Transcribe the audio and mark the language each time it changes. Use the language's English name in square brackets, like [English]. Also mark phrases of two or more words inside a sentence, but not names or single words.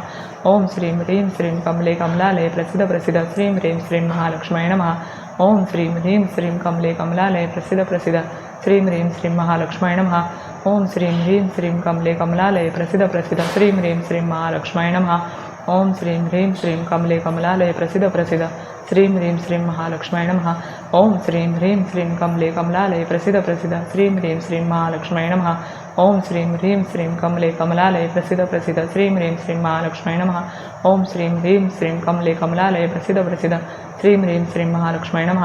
[Sanskrit] ओम श्रीं ह्रीं श्रीं कमले कमलालये प्रसिद्ध प्रसिद्ध श्रीं ह्रीं श्रीं महालक्ष्माय नमः। ओम श्रीं ह्रीं श्रीं कमले कमलालये प्रसिद्ध प्रसिद्ध श्रीं ह्रीं श्रीं महालक्ष्माय नमः। ओम श्रीं ह्रीं श्रीं कमले कमलालये प्रसिद्ध प्रसिद्ध श्रीं ह्रीं श्रीं महालक्ष्माय नमः। ఓం శ్రీం హ్రీం శ్రీం కమలే కమలాలయ ప్రసిద్ధ ప్రసిద్ధ శ్రీం హ్రీం శ్రీం మహాలక్ష్మీ నమః. ఓం శ్రీం హ్రీం శ్రీం కమలే కమలాలయ ప్రసిద్ధ ప్రసిద్ధ శ్రీం హ్రీం శ్రీం మహాలక్ష్మీ నమః. ఓం శ్రీం హ్రీం శ్రీం కమలే కమలాలయ ప్రసిద్ధ ప్రసిద్ధ శ్రీం హ్రీం శ్రీం మహాలక్ష్మీ నమః. ఓం శ్రీం హ్రీం శ్రీం కమలే కమలాలయ ప్రసిద్ధ ప్రసిద్ధ శ్రీం హ్రీం శ్రీం మహాలక్ష్మీ నమః.